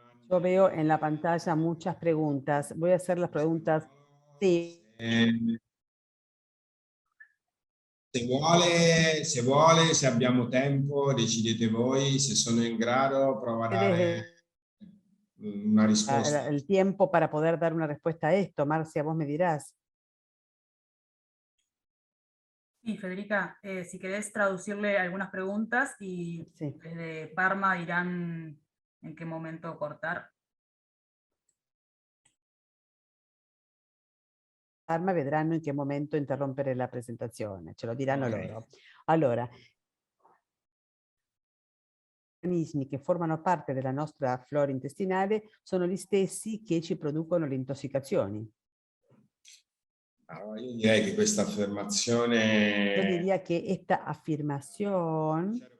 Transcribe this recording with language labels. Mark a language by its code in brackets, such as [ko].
[es] Yo veo en la pantalla muchas preguntas. Voy a hacer las preguntas. Sí. [it] Se abbiamo tempo, decidete voi, se sono in grado, provo a dare una risposta. [es] El tiempo para poder dar una respuesta a esto. Marcia, vos me dirás. Sí, Federica, si querés traducirle algunas preguntas y sí, desde Parma dirán en qué momento cortar. [it] Parma vedranno in che momento interrompere la presentazione, ce lo diranno loro. Allora, gli organismi che formano parte della nostra flora intestinale sono gli stessi che ci producono le intossicazioni. Allora, io direi che questa affermazione... [es] Yo diría que esta afirmación...